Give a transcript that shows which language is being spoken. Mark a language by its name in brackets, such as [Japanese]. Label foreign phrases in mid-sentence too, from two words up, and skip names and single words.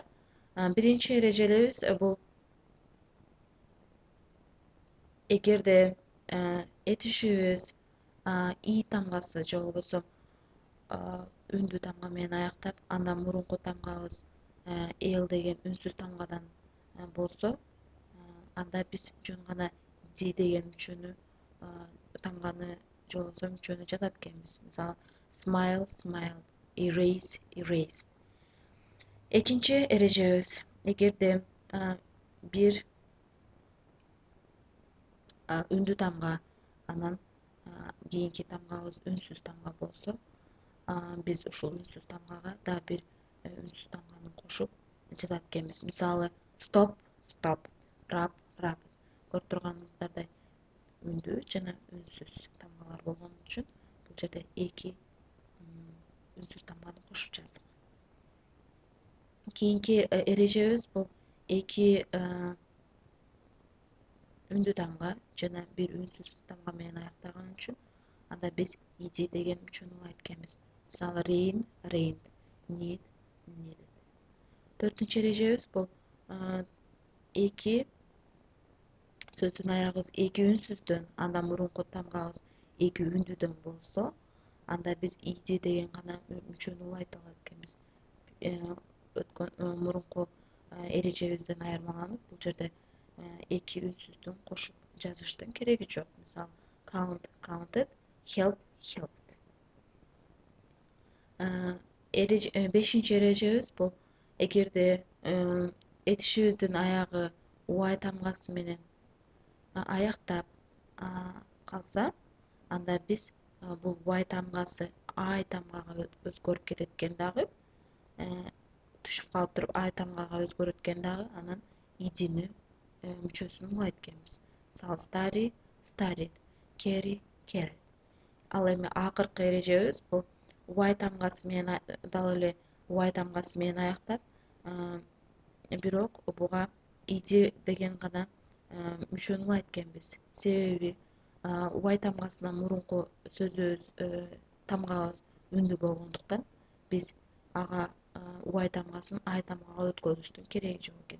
[Kyrgyz] Биринчи эрежелерибиз бул эгерде этишибиз и тамгасы же болбосо үндүү тамга менен аяктап, андан мурунку тамгабыз эл деген үнсүз тамгадан болсо, анда биз жөн гана ди деген тамганы же болбосо мүчөнү жазат экенбиз. Мисалы, [English] smile, smiled, erase, erased. [Kyrgyz] Экинчи эрежебиз, эгерде бир үндүү тамга анан кийинки тамгабыз үнсүз тамга болсо, биз ушул үнсүз тамгага дагы бир үнсүз тамганы кошуп жазат экенбиз. Мисалы, [English] stop, stop, rub, rub. [Kyrgyz] Көрүп турганыңыздардай үндүү жана үнсүз тамгалар болгон үчүн бул жерде эки үнсүз тамганы кошуп жаздык. Кийинки эрежебиз бул эки үндүү тамга жана бир үнсүз тамга менен аяктаган үчүн анда биз ed деген мүчөнү улайт экенбиз. Мисалы, [English] rain, rained, need, needed. [Kyrgyz] Төртүнчү эрежебиз бул эки сөздүн аягыбыз эки үнсүздөн, андан мурунку тамгабыз эки үндүүдөн болсо, анда биз ed деген гана мүчөнү улайт алат экенбиз. Мурунку эрежебизден айырмаланып, бул жерде эки үнсүздүн кошуп жазыштын кереги жок. Мисалы, [English] count, counted, help, helped. [Kyrgyz] Бешинчи эрежебиз бул эгерде этишибиздин аягы y тамгасы менен аяктап калса, анда биз бул y тамгасы I тамгага өзгөрүп кетет экен дагы, түшүп калып туруп I тамгага өзгөрөт экен дагы, анан idни мүчөсүн улайт экенбиз. Мисалы, [English] study, studied, carry, carried. [Kyrgyz] Ал эми акыркы эрежебиз бул y тамгасы менен дал эле y тамгасы менен аяктап, бирок буга ed деген гана мүчөнү улайт экенбиз. Себеби y тамгасынан мурунку сөзүбүз тамгабыз үндүү болгондуктан биз ага y тамгасын I тамгага өткөзүштүн кереги жок экен.